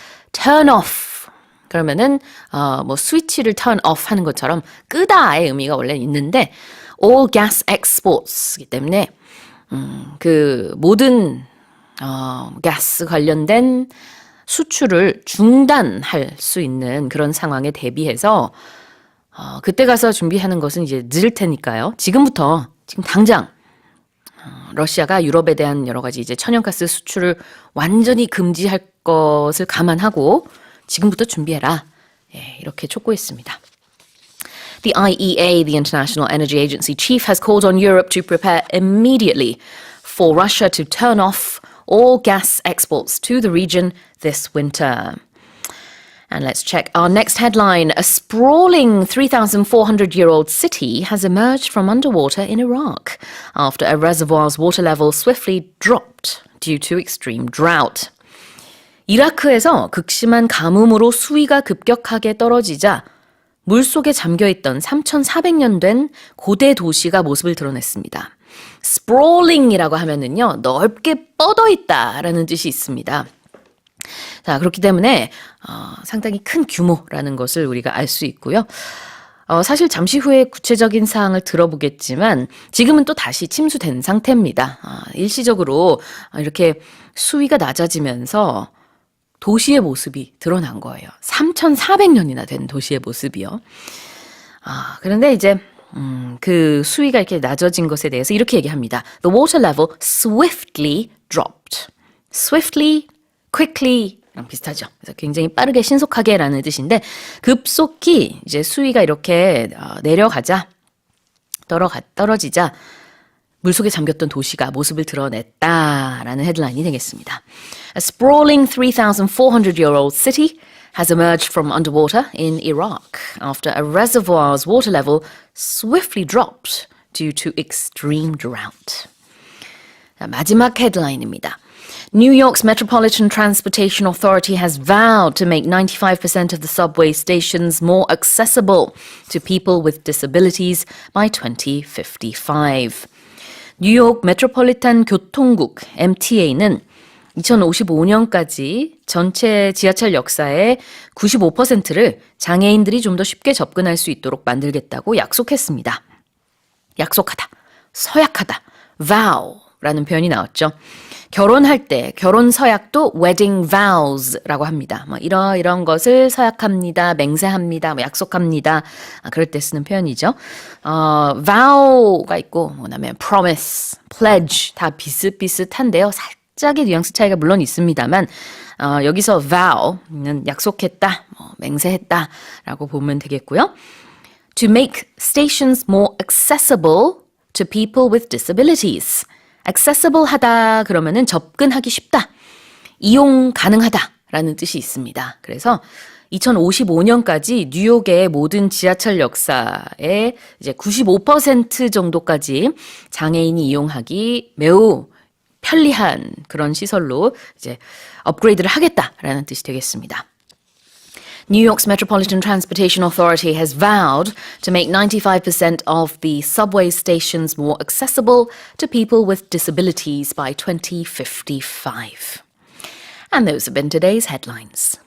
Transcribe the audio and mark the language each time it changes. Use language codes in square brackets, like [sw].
[en] turn off [ko] 그러면은 뭐 스위치를 turn off 하는 것처럼 끄다의 의미가 원래 있는데 [en] all gas exports [ko] 이기 때문에 그 모든 가스 관련된 수출을 중단할 수 있는 그런 상황에 대비해서 그때 가서 준비하는 것은 이제 늦을 테니까요. 지금부터 지금 당장 러시아가 유럽에 대한 여러 가지 이제 천연가스 수출을 완전히 금지할 것을 감안하고 지금부터 준비해라. 예, 이렇게 촉구했습니다. [en] The IEA, the International Energy Agency chief, has called on Europe to prepare immediately for Russia to turn off all gas exports to the region this winter. And let's check our next headline. A sprawling 3,400-year-old city has emerged from underwater in Iraq after a reservoir's water level swiftly dropped due to extreme drought. [ko] 이라크에서 극심한 가뭄으로 수위가 급격하게 떨어지자 물속에 잠겨있던 3,400년 된 고대 도시가 모습을 드러냈습니다. sprawling이라고 하면은요, 넓게 뻗어있다라는 뜻이 있습니다. 자, 그렇기 때문에 상당히 큰 규모라는 것을 우리가 알 수 있고요. 사실 잠시 후에 구체적인 사항을 들어보겠지만 지금은 또 다시 침수된 상태입니다. 일시적으로 이렇게 수위가 낮아지면서 도시의 모습이 드러난 거예요. 3,400년이나 된 도시의 모습이요. 그런데 이제 그 수위가 이렇게 낮아진 것에 대해서 이렇게 얘기합니다. [en] The water level swiftly dropped. Swiftly, quickly [ko] 랑 비슷하죠. 그래서 굉장히 빠르게 신속하게라는 뜻인데 급속히 이제 수위가 이렇게 내려가자 떨어지자 물속에 잠겼던 도시가 모습을 드러냈다라는 헤드라인이 되겠습니다. [en] A sprawling 3,400-year-old city has emerged from underwater in Iraq after a reservoir's water level swiftly dropped due to extreme drought. [ko] 자, 마지막 헤드라인입니다. [en] New York's Metropolitan Transportation Authority has vowed to make 95% of the subway stations more accessible to people with disabilities by 2055. [ko] 뉴욕 메트로폴리탄 교통국 MTA는 2055년까지 전체 지하철 역사의 95%를 장애인들이 좀 더 쉽게 접근할 수 있도록 만들겠다고 약속했습니다. 약속하다, 서약하다, vow라는 표현이 나왔죠. 결혼할 때 결혼 서약도 wedding vows라고 합니다. 이런 것을 서약합니다, 맹세합니다, 약속합니다. 그럴 때 쓰는 표현이죠. vow가 있고 그다음에 promise, pledge 다 비슷비슷한데요. 살짝의 뉘앙스 차이가 물론 있습니다만 여기서 vow는 약속했다, 맹세했다라고 보면 되겠고요. [en] To make stations more accessible to people with disabilities. [ko] accessible 하다 그러면은 접근하기 쉽다, 이용 가능하다라는 뜻이 있습니다. 그래서 2055년까지 뉴욕의 모든 지하철 역사의 이제 95% 정도까지 장애인이 이용하기 매우 편리한 그런 시설로 이제 업그레이드를 하겠다라는 뜻이 되겠습니다. [en] New York's Metropolitan Transportation Authority has vowed to make 95% of the subway stations more accessible to people with disabilities by 2055. And those have been today's headlines.